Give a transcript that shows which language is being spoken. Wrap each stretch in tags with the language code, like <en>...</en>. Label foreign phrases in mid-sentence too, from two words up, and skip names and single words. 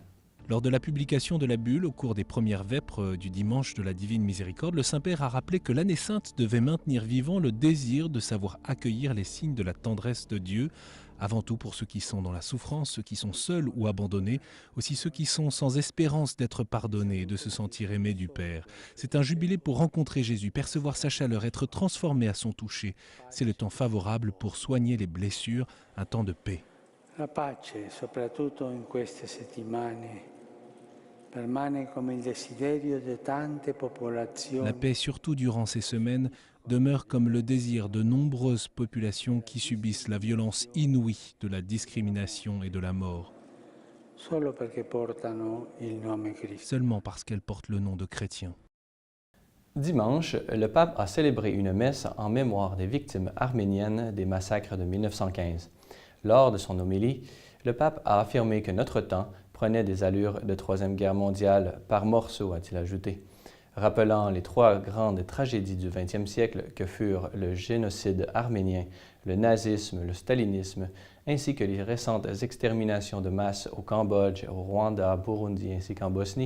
<fr>Lors de la publication de la bulle au cours des premières vêpres du dimanche de la Divine Miséricorde, le Saint-Père a rappelé que l'année sainte devait maintenir vivant le désir de savoir accueillir les signes de la tendresse de Dieu, avant tout pour ceux qui sont dans la souffrance, ceux qui sont seuls ou abandonnés, aussi ceux qui sont sans espérance d'être pardonnés et de se sentir aimés du Père. C'est un jubilé pour rencontrer Jésus, percevoir sa chaleur, être transformé à son toucher. C'est le temps favorable pour soigner les blessures, un temps de paix.</fr> <it>La pace, soprattutto in queste settimane, permane come il desiderio di tante popolazioni.</it> <fr>La paix, surtout durant ces semaines, demeure comme le désir de nombreuses populations qui subissent la violence inouïe de la discrimination et de la mort.</fr> <it>Solo perché portano il nome Cristo.</it> <fr>Seulement parce qu'elles portent le nom de chrétiens. Dimanche, le pape a célébré une messe en mémoire des victimes arméniennes des massacres de 1915. Lors de son homélie, le pape a affirmé que notre temps prenait des allures de Troisième Guerre mondiale par morceaux, a-t-il ajouté, rappelant les trois grandes tragédies du XXe siècle que furent le génocide arménien, le nazisme, le stalinisme, ainsi que les récentes exterminations de masse au Cambodge, au Rwanda, Burundi ainsi qu'en Bosnie.</fr>